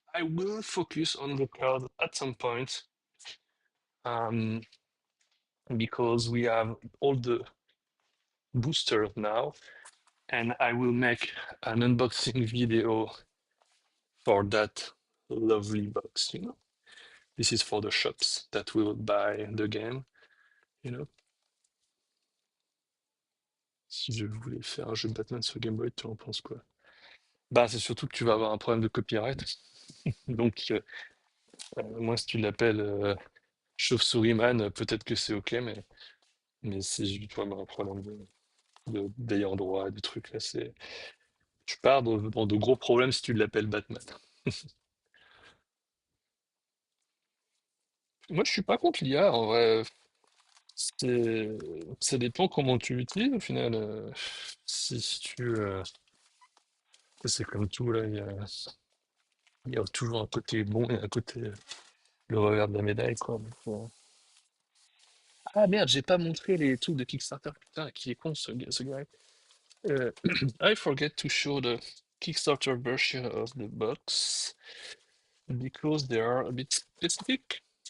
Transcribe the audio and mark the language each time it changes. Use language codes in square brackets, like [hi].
[en] I will focus on the cards at some point um, because we have all the boosters now, and I will make an unboxing video for that lovely box. This is for the shops that will buy the game. [fr] Si je voulais faire un jeu Batman sur Game Boy, tu en penses quoi? Bah, c'est surtout que tu vas avoir un problème de copyright. Donc, moi, si tu l'appelles Chauve-souris Man, peut-être que c'est OK, mais c'est juste vraiment un problème d'ayant droit, des trucs là. Tu pars dans de gros problèmes si tu l'appelles Batman. Moi, je suis pas contre l'IA, en vrai. C'est, ça dépend comment tu l'utilises au final. Si c'est comme tout, là, il y a toujours un côté bon et un côté le revers de la médaille, quoi. Ah merde, j'ai pas montré les trucs de Kickstarter. Putain, qui est con ce gars. [en] Euh, I forget to show the Kickstarter version of the box because they are a bit specific.